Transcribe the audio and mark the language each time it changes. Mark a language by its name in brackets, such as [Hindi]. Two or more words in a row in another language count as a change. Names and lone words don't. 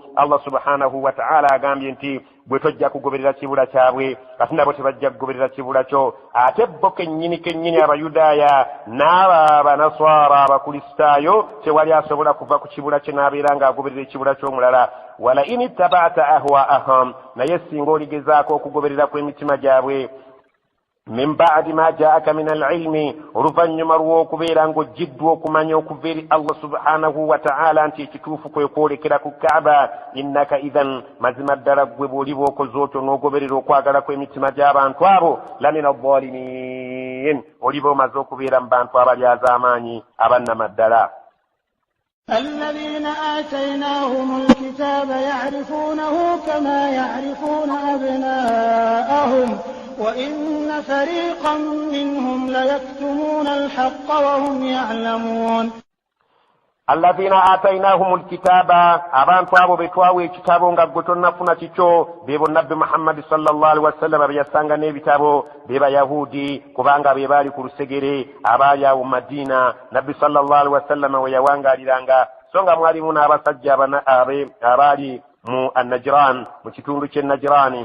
[Ganda] Allah [Arabic] سبحانه وتعالى [Ganda] agambye nti bwe tojja kugoberera kibula kyabwe ate nabo tebajja kugoberera kibula kyo. Ate bo kennyini Abayudaaya n'abanaswara abakristaayo tewali asobola kuva ku kibula kye n'abeera ng'agoberera ekibula ky'omulala. [Arabic] ولئن اتبعت أهواءهم, [Ganda] naye singa oligezaako okugoberera kw'emitima gyabwe, [Arabic] من بعد ما جاءك من العلم, [Ganda] oluvannyuma lw'okubeera ng'ojjiddwa okumanya okuva eri Allah [Arabic] سبحانه وتعالى [Ganda] nti ekituufu kwe kwolekera ku Kaaba, [Arabic] إنك إذا, [Ganda] mazima ddala ggwe bw'oliba okoze otyo n'ogoberera okwagala kw'emitima gy'abantu abo, [Arabic] لمن الظالمين, [Ganda] oliba omaze okubeera mu bantu abalyaz'amaanyi abannama ddala. [Arabic] الذين آتيناهم الكتاب يعرفونه كما يعرفون أبناءهم وإن فريقا منهم ليكتمون الحق وهم يعلمون. الذين آتيناهم الكتاب [Ganda] abantu abo betwawe ekitabo nga gwe tonnafuna kikyo bebo nabbi Muhammad [Arabic] صلى الله عليه وسلم [Ganda] byasanga n'ebitabo beba Yahudi kubanga be bali ku lusegere abaali awo Madina. Nabbi [Arabic] صلى الله عليه وسلم [Ganda] we yawangaliranga songa mwalimu n'abasajja abaali mu Najran, mu kitundu ky'e Najrani.